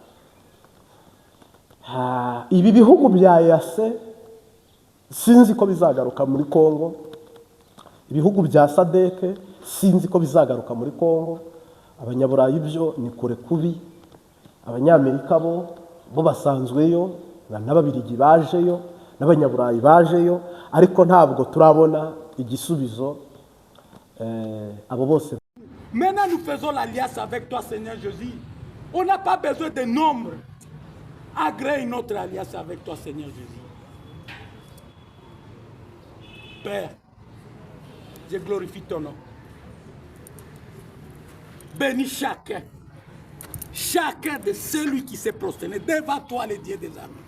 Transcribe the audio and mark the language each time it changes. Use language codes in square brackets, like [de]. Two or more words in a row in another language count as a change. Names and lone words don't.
[rw] Ibi bihugu bya yase sinzi ko bizagaruka muri Kongo, ibihugu bya Sadeke sinzi ko bizagaruka muri Kongo. Abanyaburayi byo ni kure kubi, Abanyamerika bo basanzweyo, n'Ababiligi bajeyo, n'Abanyaburayi bajeyo, ariko ntabwo turabona igisubizo abo bose. [fr] Maintenant nous faisons l'alliance avec toi, Seigneur Jésus. On n'a pas besoin de nombre. Agrée une autre alliance avec toi, Seigneur Jésus. Père, je glorifie ton nom. Bénis chacun de celui qui s'est prosterné devant toi, le Dieu des armées.